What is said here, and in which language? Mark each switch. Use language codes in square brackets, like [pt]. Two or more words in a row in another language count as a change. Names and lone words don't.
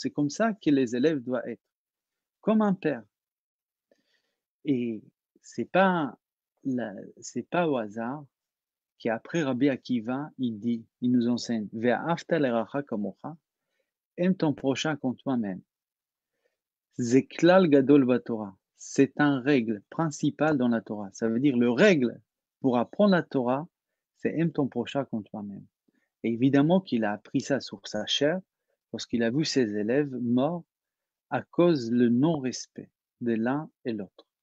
[fr] C'est comme ça que les élèves doivent être. Comme un père. Et c'est pas au hasard qu'après Rabbi Akiva, il nous enseigne, [he] ואהבת לרעך כמוך, [fr] aime ton prochain comme toi-même. [he] זה כלל גדול בתורה. [fr] C'est une règle principale dans la Torah. Ça veut dire le règle pour apprendre la Torah, c'est aime ton prochain comme toi-même. Et évidemment qu'il a appris ça sur sa chair lorsqu'il a vu ses élèves morts à cause du non-respect de l'un et l'autre.